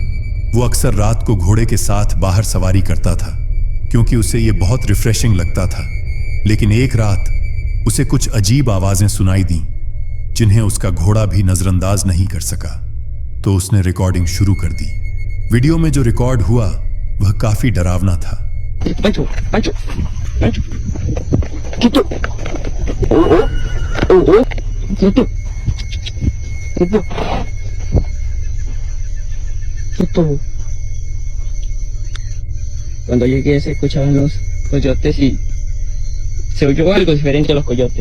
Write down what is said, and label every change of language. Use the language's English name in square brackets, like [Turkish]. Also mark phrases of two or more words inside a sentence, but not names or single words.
[Hindi] वो अक्सर रात को घोड़े के साथ बाहर सवारी करता था क्योंकि उसे यह बहुत रिफ्रेशिंग लगता था। लेकिन एक रात उसे कुछ अजीब आवाजें सुनाई दी जिन्हें उसका घोड़ा भी नजरअंदाज नहीं कर सका। तो उसने रिकॉर्डिंग शुरू कर दी। वीडियो में जो रिकॉर्ड हुआ वह काफी डरावना था। [Spanish] Pancho, Pancho, Pancho. Quieto. Quieto. Quieto. Quieto. Cuando llegué se escuchaban los coyotes y se oyó algo diferente a los coyotes.